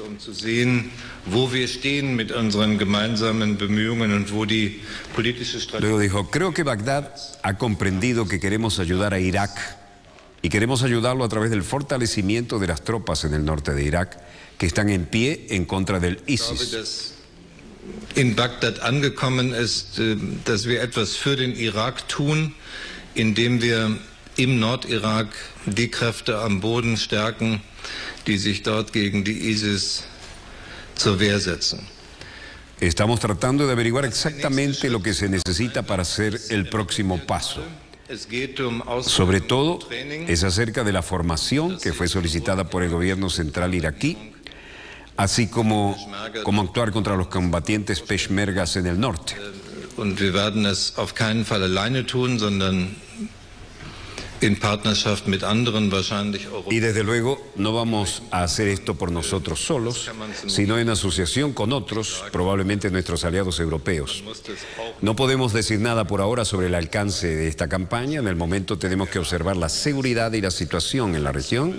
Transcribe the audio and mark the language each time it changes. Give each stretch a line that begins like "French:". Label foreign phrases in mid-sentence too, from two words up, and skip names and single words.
Spanish: Luego dijo: creo que Bagdad ha comprendido que queremos ayudar a Irak y queremos ayudarlo a través del fortalecimiento de las tropas en el norte de Irak que están en pie en contra del ISIS.
German: In Bagdad angekommen ist, dass wir etwas für den Irak tun, indem wir im Nordirak die Kräfte am Boden stärken, die sich dort gegen die ISIS zur Wehr setzen.
Spanish: Estamos tratando de averiguar exactamente lo que se necesita para hacer el próximo paso. Sobre todo, es acerca de la formación que fue solicitada por el gobierno central iraquí, así como actuar contra los combatientes peshmergas en el norte.
German: Und wir werden es auf keinen Fall alleine tun, sondern in Partnerschaft mit anderen, wahrscheinlich
Spanish: Y desde luego no vamos a hacer esto por nosotros solos, sino en asociación con otros, probablemente nuestros aliados europeos. No podemos decir nada por ahora sobre el alcance de esta campaña. En el momento tenemos que observar la seguridad y la situación en la región.